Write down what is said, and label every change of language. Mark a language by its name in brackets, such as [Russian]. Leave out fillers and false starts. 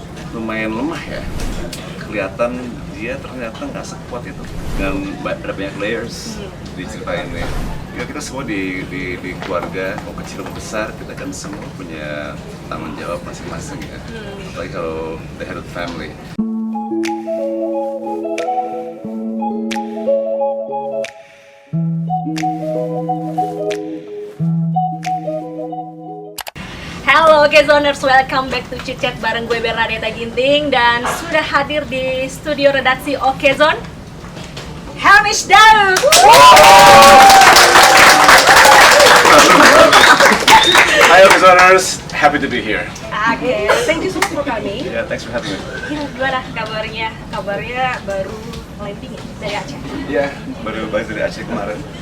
[Indonesian] Lumayan lemah ya, kelihatan dia ternyata nggak sekuat itu, dan ada banyak layers di cerita ini. Ya, kita semua di keluarga, mau kecil mau besar, kita kan semua punya tanggung jawab masing-masing ya. Apalagi kalau [English] the head of the family. [Indonesian] Halo Kezoners, [English] welcome back to [Indonesian] Chit Chat bareng gue Bernadetta Ginting, dan sudah hadir di studio redaksi Okezon, Hamish Daud. [English] Hi Okezoners, happy to be here. Oke, thank you so much for coming. Yeah, thanks for having me. [Indonesian] Gimana kabarnya? Kabarnya baru landing ya dari Aceh? Ya, baru balik dari Aceh kemarin.